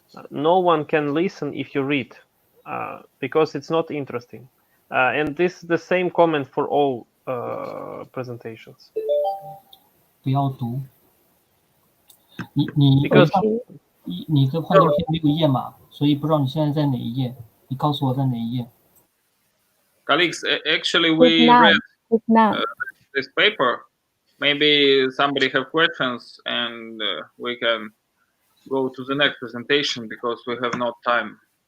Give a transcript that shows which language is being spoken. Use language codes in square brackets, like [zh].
[en] No one can listen if you read, because it's not interesting. And this is the same comment for all presentations. [zh] 不要读。你的幻灯片没有页码，所以不知道你现在在哪一页。你告诉我在哪一页。 [en] Colleagues, actually we read this paper. Maybe somebody have questions and we can go to the next presentation because we have no time.